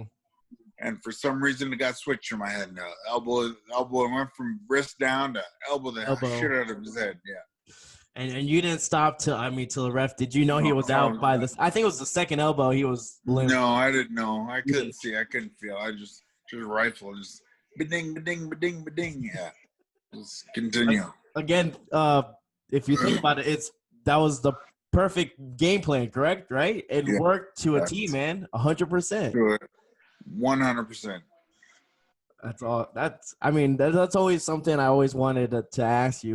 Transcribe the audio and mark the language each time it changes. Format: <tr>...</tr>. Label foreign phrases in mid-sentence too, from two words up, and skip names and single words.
<en>And for some reason, it got switched in my head. Elbow went from wrist down to elbow the shit out of his head. Yeah. And you didn't stop till the ref. Did you know he was out by this? I think it was the second elbow. He was limp. No, I didn't know. I couldn't see. I couldn't feel. I just rifle, just ba-ding, ba-ding, ba-ding, ba-ding. Yeah. Just continue. Again, if you think about it, that was the perfect game plan, correct? Right? It worked to a T, man. 100%. 100%. That's all. That's always something I always wanted to ask you.</en>